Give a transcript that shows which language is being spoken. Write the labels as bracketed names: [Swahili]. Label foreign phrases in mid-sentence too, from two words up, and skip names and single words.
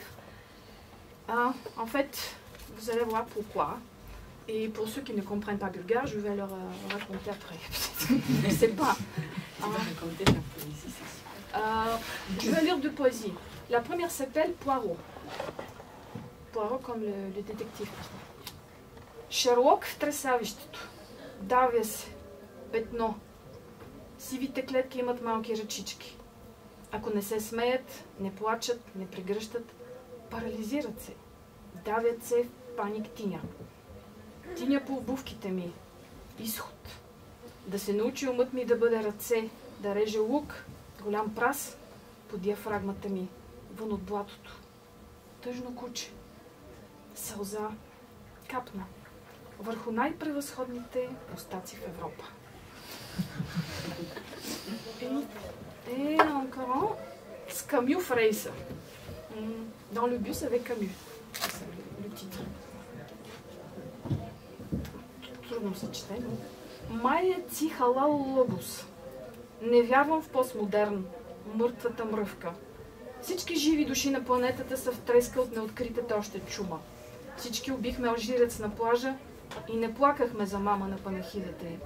[French] En fait, vous allez voir pourquoi. Et pour ceux qui ne comprennent pas bulgare, je vais leur raconter après. Je ne sais pas. Je vais lire deux poésies. La première s'appelle Poirot. Poirot comme le détective. [Bulgarian] Шерлок в тресавището. Давя се. Петно. Сивите клетки имат малки ръчички. Ако не се смеят, не плачат, не прегръщат, парализират се. Давят се в паник тиня. Тиня по обувките ми. Изход. Да се научи умът ми да бъде ръце, да реже лук, голям прас по диафрагмата ми, вън от блатото. Тъжно куче. Сълза капна върху най-превъзходните мустаци в Европа. [French] Et encore un Camus Fraser. Dans le bus avec Camus. C'est le titre. [Bulgarian] Трудно се чете. Майя ци халал лобус. Не вярвам в постмодерн. Мъртвата мръвка. Всички живи души на планетата са в треска от неоткритата още чума. Всички убихме алжирец на плажа и не плакахме за мама на панахидата й.